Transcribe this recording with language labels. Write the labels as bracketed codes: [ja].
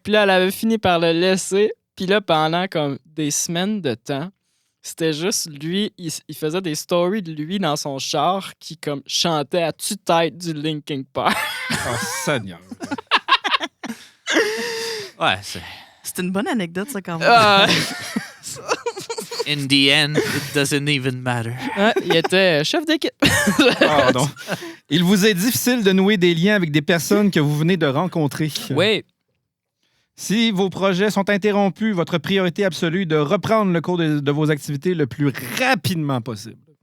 [fr] Puis là, elle avait fini par le laisser. Puis là, pendant comme des semaines de temps, c'était juste lui, il faisait des stories de lui dans son char qui comme chantait à tue-tête du Linkin Park. Oh, Seigneur. Ouais, c'est. C'est une bonne anecdote, ça, quand même. Ah, [en] In the end, it doesn't even matter. [fr] ouais, il était chef d'équipe. Oh, non. Il vous est difficile de nouer des liens avec des personnes que vous venez de rencontrer. Oui. Si vos projets sont interrompus, votre priorité absolue est de reprendre le cours de vos activités le plus rapidement possible.